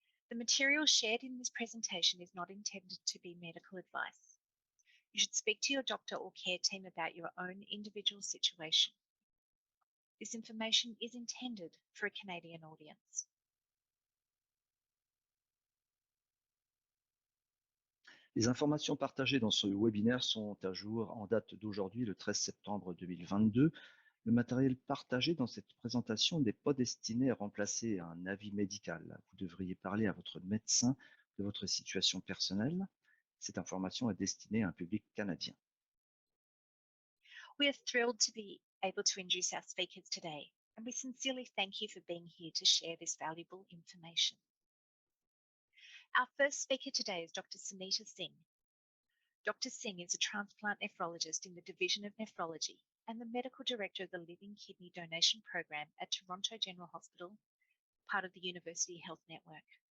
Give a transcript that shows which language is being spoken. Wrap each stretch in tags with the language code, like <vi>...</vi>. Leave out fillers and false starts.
<en>The material shared in this presentation is not intended to be medical advice. You should speak to your doctor or care team about your own individual situation. This information is intended for a Canadian audience.</en> <fr>Les informations partagées dans ce webinaire sont à jour en date d'aujourd'hui, le 13 septembre 2022. Le matériel partagé dans cette présentation n'est pas destiné à remplacer un avis médical. Vous devriez parler à votre médecin de votre situation personnelle. Cette information est destinée à un public canadien.</fr> <en>We are thrilled to be able to introduce our speakers today, and we sincerely thank you for being here to share this valuable information. Our first speaker today is Dr. Sunita Singh. Dr. Singh is a transplant nephrologist in the Division of Nephrology and the Medical Director of the Living Kidney Donation Program at Toronto General Hospital, part of the University Health Network.</en>